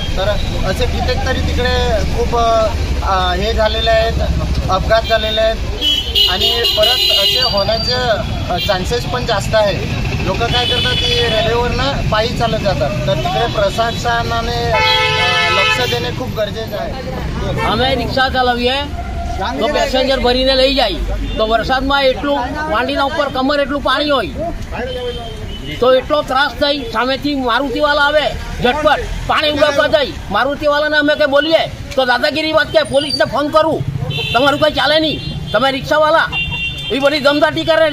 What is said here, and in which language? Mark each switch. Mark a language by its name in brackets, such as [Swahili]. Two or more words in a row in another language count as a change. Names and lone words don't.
[Marathi] तर असे कित्येक तरी तिकडे खूप हे झालेले आहेत, अपघात झालेले आहेत. आणि परत असे होण्याचे चान्सेस पण जास्त आहे. लोक काय करतात की रेल्वेवरनं पायी चालत जातात. तर तिकडे प्रशासनाने लक्ष देणे खूब गरजेचं आहे. [Gujarati] અમે રિક્ષા ચલાવીએ તો પેસેન્જર ભરીને લઈ જાય તો વરસાદમાં એટલું વાંડીના ઉપર કમર એટલું પાણી હોય તો એટલો ત્રાસ થઈ. સામેથી મારુતિવાલા આવે ઝટપટ પાણી ઉડાવવા જાય. મારુતિવાલાને અમે કંઈ બોલીએ તો દાદાગીરી વાત કે પોલીસને ફોન કરું, તમારું કંઈ ચાલે નહીં, તમે રિક્ષાવાલા એ બધી દમદાટી કરે.